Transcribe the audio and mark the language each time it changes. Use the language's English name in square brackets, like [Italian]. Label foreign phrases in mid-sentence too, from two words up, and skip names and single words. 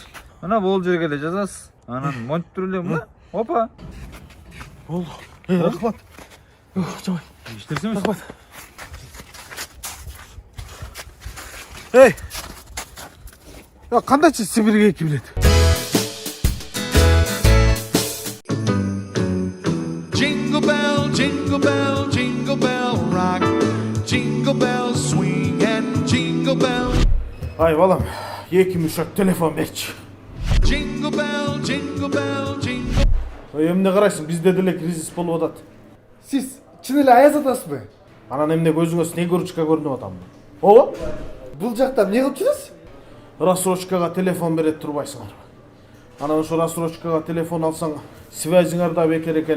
[Kyrgyz] Мына бул жерге эле жазасыз. Анан монитор эле мына. Опа. Болду. Рахмат. Жабай. Иштерсеңиз. Рахмат. Я кандайчы Сибирге эки билет? [English] Jingle bell, jingle bell, jingle bell rock. Jingle bell swing and jingle bell. [Kyrgyz] Ай балам, эки мушак телефон берчи. [English] Jingle bell, jingle bell, jingle. [Kyrgyz] Эмне карайсың, бизде деле кризис болуп атат. Сиз чын эле аяз атасызбы? Анан эмне көзүңө снегурочка көрүнүп атамбы? Ооба. Бул жакта эмне кылып жүрөсүз? Рассрочкага телефон берет турбайсыңарбы? Анан ошо рассрочкага телефон алсаң, связиңар да бекер экен.